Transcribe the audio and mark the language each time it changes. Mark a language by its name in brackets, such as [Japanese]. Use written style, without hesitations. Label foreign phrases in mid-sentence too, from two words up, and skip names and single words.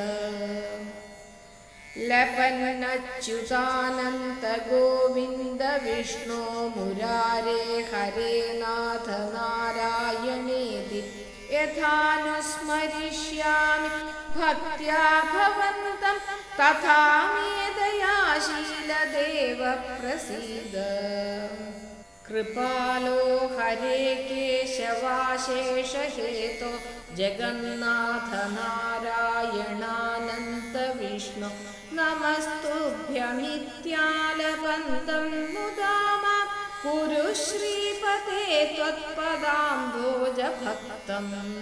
[Sanskrit] ലപന്നച്യുതാനന്ത ഗോവിന്ദ വിഷ്ണോ മുരാരേ ഹരേ നാഥ നാരായണേതി യഥാനുസ്മരിഷ്യാമി ഭക്ത്യാ ഭവന്തം തഥാ മേ ദയാശീലദേവ പ്രസീദ. कृपालो हरे केशवाशेषहेतो जगन्नाथ नारायणानन्त विष्णु नमस्तुभ्यमित्यालपन्तं मुदा मां कुरु श्रीपते त्वत्पदाम्भोजभक्तम्